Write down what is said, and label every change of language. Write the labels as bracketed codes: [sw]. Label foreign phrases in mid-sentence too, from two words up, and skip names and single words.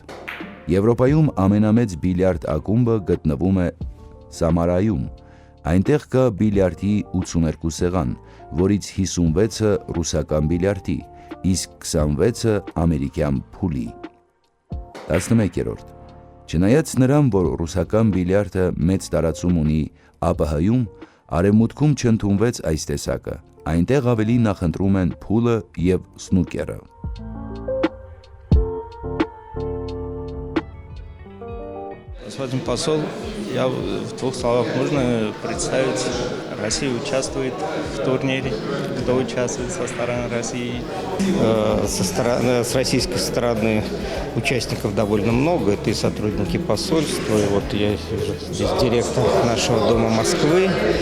[hy] Եվրոպայում ամենամեծ բիլիարդ ակումբը գտնվում է Սամարայում։ Այնտեղ կա բիլիարդի 82 սեղան, որից 56-ը ռուսական բիլիարդի, իսկ 26-ը ամերիկյան փուլի։ 11. Չնայած նրան, որ ռուսական բիլիարդը մեծ տարածում ունի ԱՊՀ-ում, արևմուտքում չընդունվեց այս տեսակը, այնտեղ ավելի նախընտրում են փուլը և սնուկերը։ [ru] Господин посол, я в 2 словах можно представить, Россия участвует в турнире, кто участвует со стороны России? С российской стороны участников довольно много, это и сотрудники посольства, и вот я здесь директор нашего дома Москвы.